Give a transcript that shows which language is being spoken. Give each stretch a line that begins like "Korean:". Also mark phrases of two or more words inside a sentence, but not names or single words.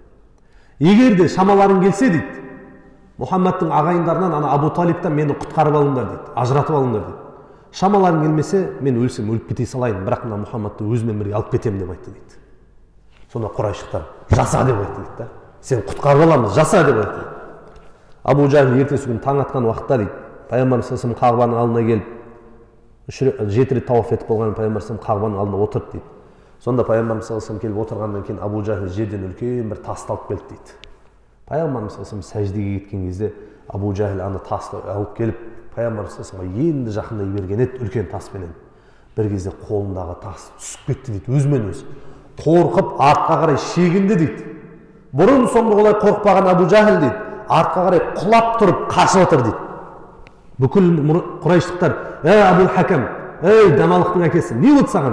Kazakh: Егер де шамаларың келсе дейді, Мұхаммедтің ағайындарынан ана Абу Талибтан мені құтқарып алыңдар дейді, ажыратып алыңдар дейді. Шамаларың келмесе, мен өлсем өліп кете салайын, бірақ мына Мұхаммедті өзімен бірге алып кетемін деп айтты дейді. Сонда құрайшықтар жаса деп айтты дейді да. Сен құтқарып аламыз, жаса деп айтты. Абу Жахил ертесі күні таң атқан уақытта дейді, пайғамбар
Arabic: صلى الله عليه وسلم
Kazakh: Қағбаның алдына келіп, 7 рет тауаф етіп болған пайғамбар
Arabic: صلى الله عليه وسلم
Kazakh: Қағбаның алдына отырды дейді. Сонда пайғамбарымыз
Arabic: صلى الله عليه وسلم
Kazakh: келіп отырғаннан кейін Абу Жахил жерден үлкен бір тасты алып келді дейді. Пайғамбарымыз
Arabic: صلى الله عليه وسلم
Kazakh: сәждеге кеткен кезде Абу Жахил ана тасты алып келіп пайғамбарымыз
Arabic: صلى الله عليه وسلم
Kazakh: енді жақындай берген еді үлкен таспенен. Бір кезде қолындағы тас түсіп кетті дейді, өзімен өзі. Қорқып артқа қарай шегінді дейді. Бұрын соңды олай қорықпаған Абу Жахил дейді, артқа қарай құлап тұрып қашып отыр дейді. Бүкіл құрайыштықтар, ей Абу Хакам, ей даналықтың әкесі, не болды саған?